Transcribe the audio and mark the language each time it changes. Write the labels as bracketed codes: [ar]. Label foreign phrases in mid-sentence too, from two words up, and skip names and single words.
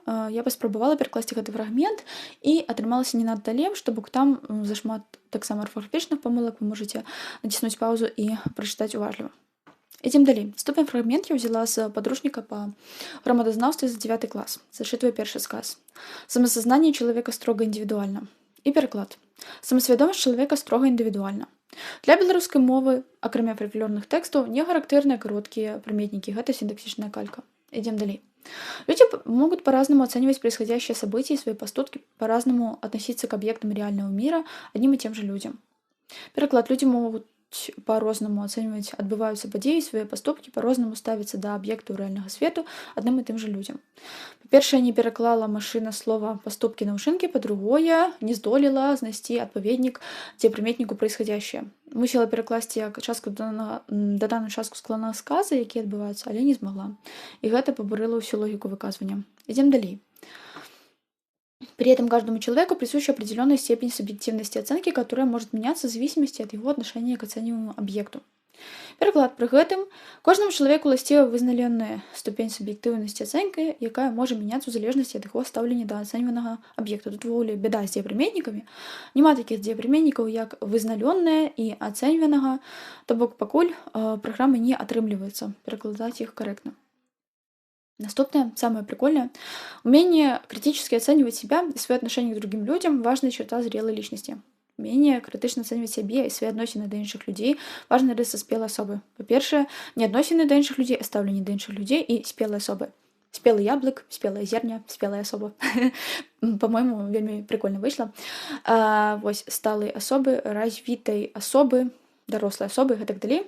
[be] Я паспрабавала перакласці гэты фрагмент і атрымалася не надта лепш, то бок там зашмат таксама арфаграфічных памылак, вы можаце націснуць паузу і прачытаць уважліва. [ru] Идем далей. [be] Наступны фрагмент я ўзяла з падручніка па грамадазнаўстве за 9 клас. Зачытваю першы сказ. [ru] Самасазнание человека строго индивидуально. [be] І пераклад. Самасвядомасць чалавека строга індывідуальна. Для беларускай мовы, акрамя фальклорных тэкстаў, не характэрныя кароткія прыметнікі. Гэта синтаксичная калька. [ru] Идем далей. Люди могут по-разному оценивать происходящее события и свои поступки, по-разному относиться к объектам реального мира одним и тем же людям. [be] Пераклад. [ru] Люди могут [be] по-рознаму ацэньваць адбываюцца падзеі, свае паступкі па-рознаму ставіцца да аб'ектаў рэальнага свету адным і тым жа людзям. Па-першае, не пераклала машына слова паступкі на ўчынкі, па-другое, не здолела знайсці адпаведнік дзеепрыметніку происходящее. Мусіла перакласці як частку даданую частку складанага сказа, які адбываюцца, але не змагла. І гэта пабурыла ўсю логіку выказвання. Ідзем далей. [ru] При этом каждому человеку присуща определенная степень субъективности оценки, которая может меняться в зависимости от его отношения к оцениваемому объекту. [be] Пераклад. Пры гэтым кожнаму чалавеку ўласціва вызнаёная ступень суб'ектыўнасці ацэнкі, якая можа мяняцца ў залежнасці ад яго стаўлення да ацэньванага аб'екта. Тут увогуле бяда з дзеепрыметнікамі. Няма такіх дзеепрыметнікаў, як вызнаённая і ацэньванага, то бок пакуль праграмы не атрымліваецца перакладаць іх карэктна. Наступное, [ru] самое прикольное. Умение критически оценивать себя и свои отношения к другим людям – важная черта зрелой личности. Умение критично оценивать себе и свои [be] адносіны да іншых людзей – важная рыса спелай асобы. Па-першае, не адносіны да іншых людзей, а стаўленне да іншых людзей і спелай асобы. Спелый яблык, спелая зерня, спелая особа. По-моему, вельмі прикольно выйшла. Вось, сталай асобы, развітай асобы, дарослай асобы і гэтак далей.